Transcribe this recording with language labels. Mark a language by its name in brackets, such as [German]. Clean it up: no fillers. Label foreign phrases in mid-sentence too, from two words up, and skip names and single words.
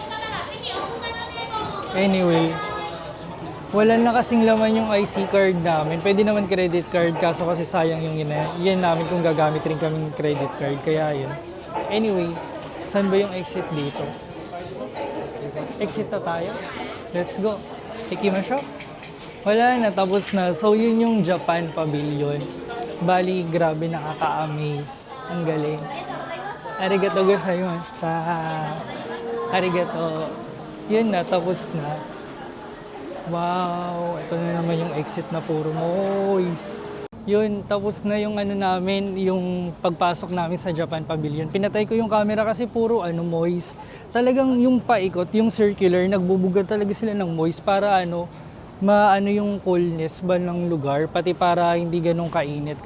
[Filipino] Anyway, wala na kasing laman yung IC card namin. Pwede naman [English] credit card, [Filipino] kaso kasi sayang yung yan namin kung gagamit rin kaming [English] credit card. [Filipino] Kaya yun. Anyway, saan ba yung exit dito? Exit na tayo. [English] Let's go. [Japanese] Ikimashou. [Filipino] Wala na, tapos na. So, yun yung Japan Pavilion. Bali, grabe, nakaka-amaze. Ang galing. [Japanese] ありがとうございました. Arigato. [Filipino] Yun na, tapos na. Wow, ito na naman yung exit na puro moist. Yun, tapos na yung namin, yung pagpasok namin sa Japan Pavilion. Pinatay ko yung camera kasi puro moist. Talagang yung paikot, yung circular, nagbubuga talaga sila ng moist para maano yung coolness ba ng lugar, pati para hindi ganun kainit.